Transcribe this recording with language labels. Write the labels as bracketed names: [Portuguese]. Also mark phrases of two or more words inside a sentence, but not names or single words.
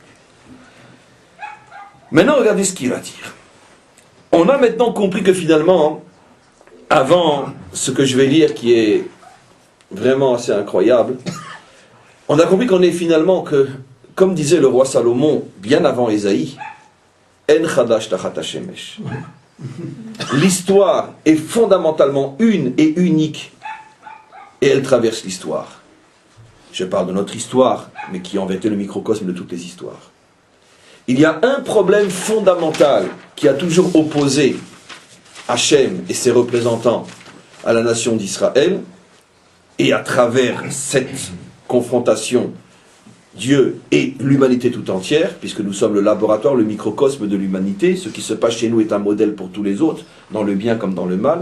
[French] Maintenant regardez ce qu'il va dire. On a maintenant compris que finalement, avant ce que je vais lire qui est vraiment assez incroyable, on a compris qu'on est finalement que, comme disait le roi Salomon bien avant Ésaïe, [Hebrew] אין חדש תחת השמש. [French] L'histoire est fondamentalement une et unique, et elle traverse l'histoire. Je parle de notre histoire, mais qui en vérité le microcosme de toutes les histoires. Il y a un problème fondamental qui a toujours opposé Hachem et ses représentants à la nation d'Israël, et à travers cette confrontation, Dieu et l'humanité tout entière, puisque nous sommes le laboratoire, le microcosme de l'humanité, ce qui se passe chez nous est un modèle pour tous les autres, dans le bien comme dans le mal.